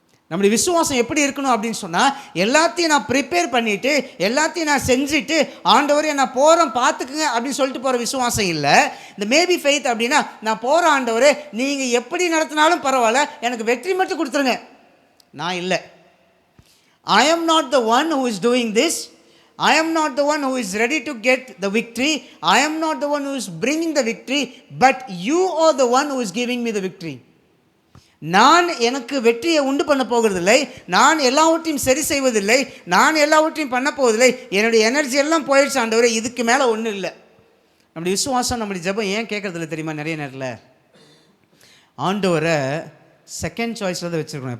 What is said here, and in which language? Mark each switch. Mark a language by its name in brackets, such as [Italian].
[Tamil] நம்முடைய விசுவாசம் எப்படி இருக்கணும் அப்படின்னு சொன்னால், எல்லாத்தையும் நான் ப்ரிப்பேர் பண்ணிவிட்டு எல்லாத்தையும் நான் செஞ்சுட்டு ஆண்டவரே நான் போகிறேன் பார்த்துக்குங்க அப்படின்னு சொல்லிட்டு போகிற விசுவாசம் இல்லை. இந்த மேபி ஃபெய்த் அப்படின்னா, நான் போகிற ஆண்டவரே நீங்கள் எப்படி நடத்தினாலும் பரவாயில்ல, எனக்கு வெற்றி மட்டும் கொடுத்துருங்க. நான் இல்லை. [English] I am not the one who is doing this. I am not the one who is ready to get the victory. I am not the one who is bringing the victory, but you are the one who is giving me the victory. [Tamil] நான் எனக்கு வெற்றியை உண்டு பண்ண போகிறதில்லை, நான் எல்லாவற்றையும் சரி செய்வதில்லை, நான் எல்லாவற்றையும் பண்ண போவதில்லை. என்னுடைய எனர்ஜி எல்லாம் போயிடுச்சு ஆண்டவரே, இதுக்கு மேலே ஒன்றும் இல்லை. நம்முடைய விசுவாசம், நம்முடைய ஜெபம் ஏன் கேட்கறதில்ல தெரியுமா? நிறைய நேரத்தில் ஆண்டவரை செகண்ட் சாய்ஸில் தான் வச்சுருக்கணும்.